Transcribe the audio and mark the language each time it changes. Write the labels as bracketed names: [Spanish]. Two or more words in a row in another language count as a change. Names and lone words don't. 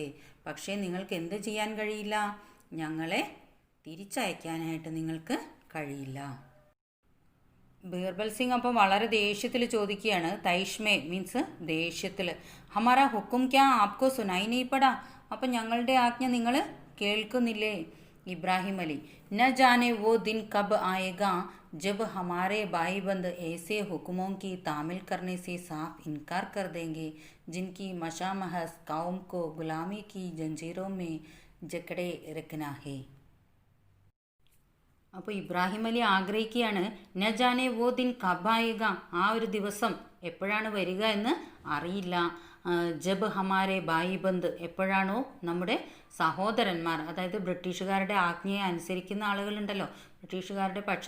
[Malayalam] പക്ഷേ നിങ്ങൾക്ക് എന്ത് ചെയ്യാൻ കഴിയില്ല? ഞങ്ങളെ തിരിച്ചയക്കാനായിട്ട് നിങ്ങൾക്ക് കഴിയില്ല. ബീർബൽ സിംഗ് അപ്പം വളരെ ദേഷ്യത്തിൽ ചോദിക്കുകയാണ്. [Hindi] तैश में [Malayalam] മീൻസ് ദേഷ്യത്തിൽ. [Hindi] हमारा हुक्म क्या आपको सुनाई नहीं पड़ा. [Malayalam] അപ്പം ഞങ്ങളുടെ ആജ്ഞ നിങ്ങൾ കേൾക്കുന്നില്ലേ? [Hindi] इब्राहिम अली न जाने वो दिन कब आएगा जब हमारे भाईबंद ऐसे हुक्मों की तामील करने से साफ इनकार कर देंगे जिनकी मशामहस कौम को गुलामी की जंजीरों में जकड़े रखना है. [Malayalam] അപ്പോൾ ഇബ്രാഹിം അലി ആഗ്രഹിക്കുകയാണ്, [Hindi] न जाने वो दिन कब आएगा. [Malayalam] ആ ഒരു ദിവസം എപ്പോഴാണ് വരിക എന്ന് അറിയില്ല. [Hindi] जब हमारे भाईबंद, [Malayalam] എപ്പോഴാണോ നമ്മുടെ സഹോദരന്മാർ, അതായത് ബ്രിട്ടീഷുകാരുടെ ആജ്ഞയെ അനുസരിക്കുന്ന ആളുകളുണ്ടല്ലോ, ബ്രിട്ടീഷുകാരുടെ പക്ഷം